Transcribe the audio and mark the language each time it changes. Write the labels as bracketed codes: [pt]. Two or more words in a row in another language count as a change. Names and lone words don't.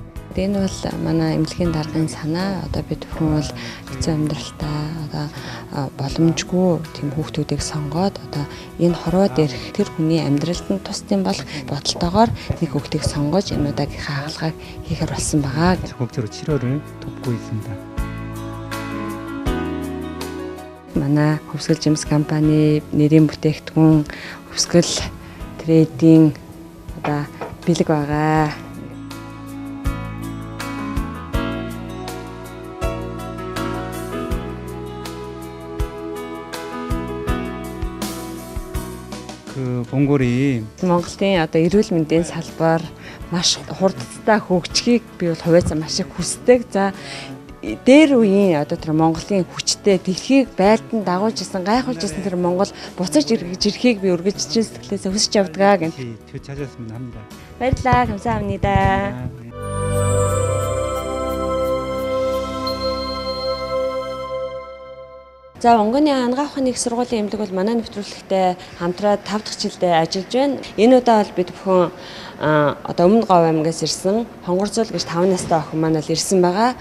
[mn] Энэ бол манай эмнэлгийн даргын санаа. Одоо бид бүхэн бол хэцүү амьдралтай одоо боломжгүй тийм хүүхдүүдийг сонгоод одоо энэ хорвоод ирэх тэр хүний амьдралд нь тусдсан болох бодолтойгоор нэг хүүхдийг сонгож энэ удаагийн хаалгааг хийхээр болсон байгаа. [ko] 적극적으로 치료를 돕고 있습니다. [mn] Манай хөвсгөл Жимс компани нэрийн бүтээгдэхүүн хөвсгөл трейдинг одоо бэлэг байгаа. [ko] 그 몽골이 [mn] Монголын одоо эрүүл мэндийн салбар маш хурдтай хөгжихийг би бол хувьяасаа маш их хүсдэг. За дээр үеийн одоо тэр Монголын хүчтэй дэлхийг байлдан дагуулж исэн, гайхуулж исэн тэр Монгол буцаж эргэж ирэхийг би үргэлж сэтгэлээсээ хүсэж явдгаа гэнэ. [ko] 되찾았으면 합니다. [mn] баярлалаа. 감사합니다. За Монгоны анагаах ухааны их сургуулийн эмнэлэг бол манай нэвтрүүлэгтэй хамтраад 5 дахь жилдээ ажиллаж байна. Энэ удаа бол бид бүхэн одоо Өмнө Говь аймгаас ирсэн Хонгорцол гэж 5 настай охин маань л ирсэн байгаа.